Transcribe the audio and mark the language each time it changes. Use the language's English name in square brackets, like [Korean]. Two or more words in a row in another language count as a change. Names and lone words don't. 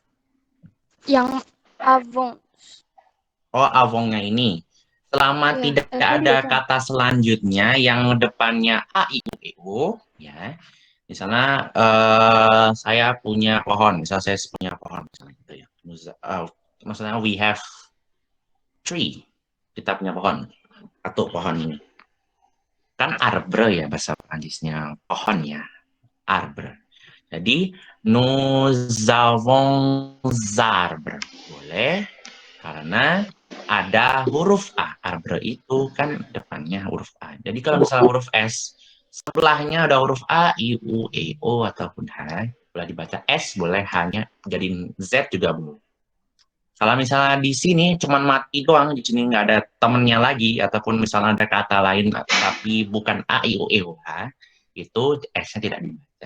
[Indonesian] Yang avons. Oh, avongnya ini. Selama Iya, tidak S-nya ada dibaca nggak? kata selanjutnya yang depannya A, I, U, E, O, ya. Misalnya saya punya pohon, misalnya saya punya pohon, misalnya gitu ya. [English] Maksudnya we have tree, [Indonesian] kita punya pohon, satu pohon ini. Kan arbre ya bahasa Prancisnya, pohon ya, arbre. [French] Jadi nous avons arbres, [Indonesian] boleh, karena ada huruf A. Arbre itu kan depannya huruf A. Jadi kalau misalnya huruf S, sebelahnya ada huruf A, I, U, E, O, ataupun H, boleh dibaca S, boleh hanya jadiin Z juga boleh. Kalau misalnya di sini cuma mati doang, di sini nggak ada temennya lagi, ataupun misalnya ada kata lain tapi bukan A, I, U, E, O, H, itu S-nya tidak dibaca.